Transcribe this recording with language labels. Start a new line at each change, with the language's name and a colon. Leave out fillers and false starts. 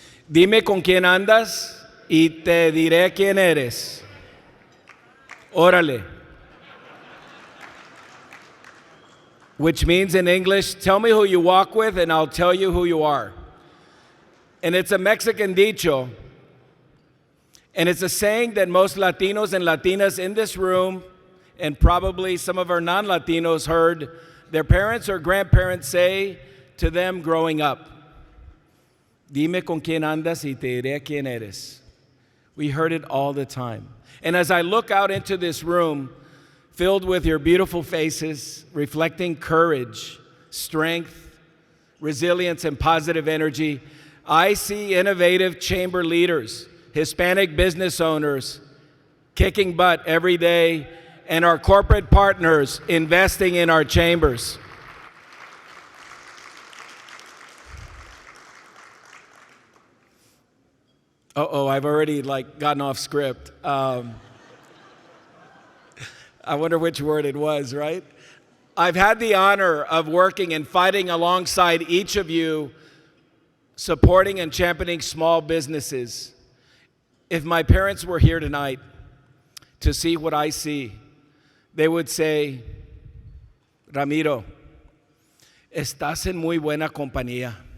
Spanish: Dime con quién andas y te diré quién eres. Órale.
English: Which means in English, tell me who you walk with and I'll tell you who you are. And it's a Mexican dicho. And it's a saying that most Latinos and Latinas in this room, and probably some of our non-Latinos, heard their parents or grandparents say to them growing up.
Spanish: Dime con quién andas y te diré quién eres.
English: We heard it all the time. And as I look out into this room, filled with your beautiful faces, reflecting courage, strength, resilience, and positive energy, I see innovative chamber leaders, Hispanic business owners kicking butt every day, and our corporate partners investing in our chambers. I've already gotten off script. I wonder which word it was, right? I've had the honor of working and fighting alongside each of you, supporting and championing small businesses. If my parents were here tonight, to see what I see, they would say, Ramiro,
Spanish: estás en muy buena compañía.